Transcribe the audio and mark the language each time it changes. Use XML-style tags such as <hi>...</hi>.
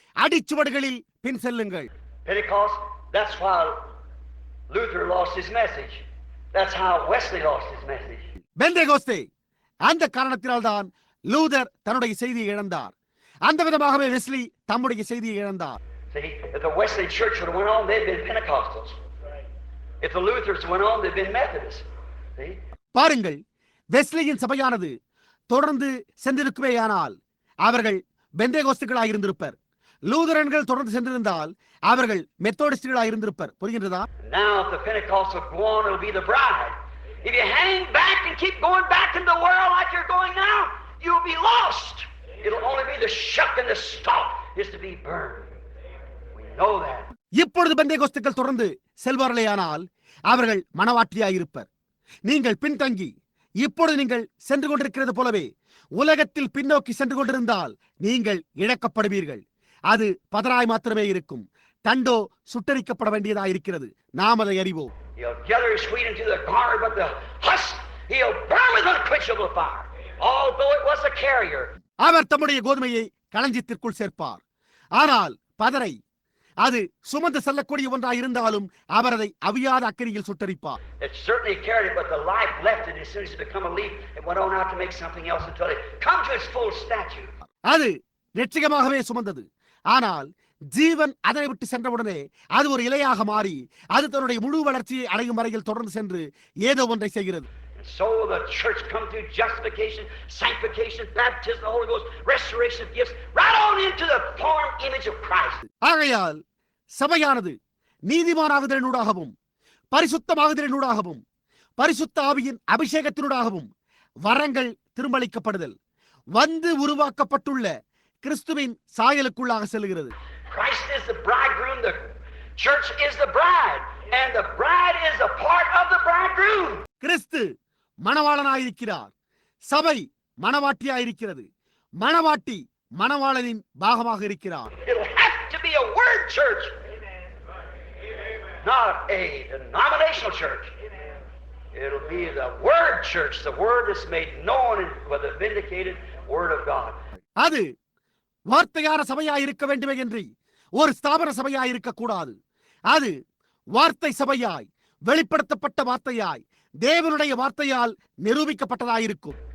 <ta>அடிச்சுவடுகளில் பின் செல்லுங்கள்.</ta> <en>Pentecost, that's why Luther lost his message. That's how Wesley lost his message.</en> <ta>Pentecost, அந்த காரணத்தினால்தான் Luther தன்னுடைய செய்தியை இழந்தார். அந்த விதமாகவே வெஸ்லி தம்முடைய செய்தியை இழந்தார்.</ta> <en>See, if the Wesley church would have went on, they'd been Pentecostals. If the Luthers went on, they'd been Methodists. See?</en> <ta>பாருங்கள், வெஸ்லியின் சபையானது தொடர்ந்து சென்றிருக்குமேயானால் அவர்கள் பெந்தேகோஸ்துகளாக இருந்திருப்பர். லூதரன்கள் தொடர்ந்து சென்றிருந்தால் அவர்கள் மெத்தோடிஸ்டுகளாக இருந்திருப்பர். புரிகின்றதா?</ta> <en>Now if the Pentecostals go on, it'll be the bride. If you hang back and keep going back in the world like you're going now, you'll be lost. It'll only be the shuck and the stalk is to be burned. We know that.</en> <ta>இப்பொழுது பெந்தேகோஸ்துக்கள் தொடர்ந்து செல்வார்களேயானால் அவர்கள் மனவாட்டியாயிருப்பர். நீங்கள் பின்தங்கி இப்பொழுது நீங்கள் சென்று கொண்டிருக்கிறது போலவே உலகத்தில் பின்னோக்கி சென்று கொண்டிருந்தால் நீங்கள் இழக்கப்படுவீர்கள். அது பதராய் மாத்திரமே இருக்கும். தண்டோ சுட்டரிக்கப்பட வேண்டியதாயிருக்கிறது. நாம் அதை அறிவோம்.</ta> <en>He'll gather his wheat into the garner, but the husk he'll burn with unquenchable fire, although it was a carrier.</en> <ta>அவர் தம்முடைய கோதுமையை களஞ்சியத்திற்குள் சேர்ப்பார். ஆனால் பதரை அது சுமந்து செல்லக்கூடிய ஒன்றாக இருந்தாலும் அவர் அதை அவியாத அக்கினியில் சுட்டரிப்பார்.</ta> <en>It certainly carried it, but the life left it as soon as it became a leaf. It went on out to make something else until it come to its full stature.</en> <ta>அது நிச்சயமாகவே சுமந்தது. ஆனால் ஜீவன் அதனை விட்டு சென்றவுடனே அது ஒரு இலையாக மாறி அது தன்னுடைய முழு வளர்ச்சியை அடையும் வரையில் தொடர்ந்து சென்று ஏதோ ஒன்றை செய்கிறது.</ta> <en>So the church come through justification, sanctification, baptism, the Holy Ghost, restoration of gifts, right on into the form image of Christ.</en> <ta>ஆகையால் சபையானது நீதிமானாகுதலினூடாகவும் பரிசுத்தமாகுதலினூடாகவும் பரிசுத்த ஆவியின் அபிஷேகத்தினூடாகவும் வரங்கள் திரும்பளிக்கப்படுதல் வந்து உருவாக்கப்பட்டுள்ள கிறிஸ்துவின் சாயலுக்குள்ளாக செல்கிறது.</ta> <en>Christ is the bridegroom, the church is the bride, and the bride is a part of the bridegroom.</en> <ta>கிறிஸ்து மணவாளனாயிருக்கிறார், சபை மணவாட்டியாயிருக்கிறது, மணவாட்டி மணவாளனின் பாகமாக இருக்கிறார்.</ta> <en>It'll have to be a word church, not a denominational church. It'll be the word church, the word that's made known with the vindicated word of God.</en> <ta>அது வார்த்தையான சபையாய் இருக்க வேண்டுமே என்று ஒரு ஸ்தாபன சபையாய் இருக்க கூடாது. அது வார்த்தை சபையாய் வெளிப்படுத்தப்பட்ட வார்த்தையாய் தேவனுடைய வார்த்தையால் நிரூபிக்கப்பட்டதாயிருக்கும்.</ta>